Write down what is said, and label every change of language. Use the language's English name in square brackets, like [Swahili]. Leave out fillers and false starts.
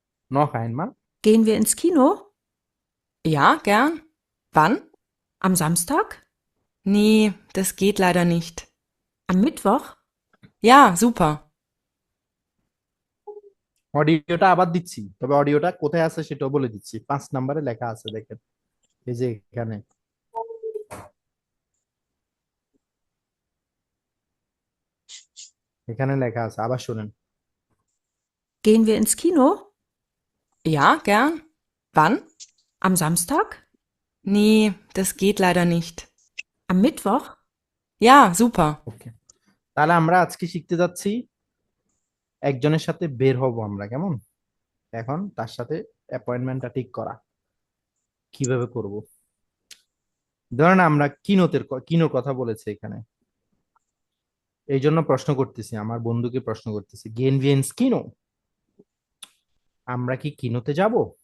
[German] Noch einmal. Gehen wir ins Kino? Ja, gern. Wann? Am Samstag? Nee, das geht leider nicht. Am Mittwoch? Ja, super. [Bangla] অডিওটা আবার দিচ্ছি, তবে অডিওটা কোথায় আছে সেটাও বলে দিচ্ছি। 5 নম্বরে লেখা আছে, দেখেন, এই যে এখানে। এখানে লেখা আছে, আবার শুনেন। [German] Gehen wir ins Kino? Ja, gern. Wann? Am Samstag? Nee, das geht leider nicht. Am Mittwoch? Ja, super. [Bangla] ওকে, তাহলে আমরা আজকে শিখতে যাচ্ছি একজনের সাথে বের হব আমরা, কেমন? এখন তার সাথে অ্যাপয়েন্টমেন্টটা ঠিক করা কিভাবে করব। ধরেন আমরা কিনোর কথা বলেছে এখানে, এই জন্য প্রশ্ন করতেছি, আমার বন্ধুকে প্রশ্ন করতেছি, [German] গেন ভিয়েন্স কিনো, [Bangla] আমরা কি কিনোতে যাব?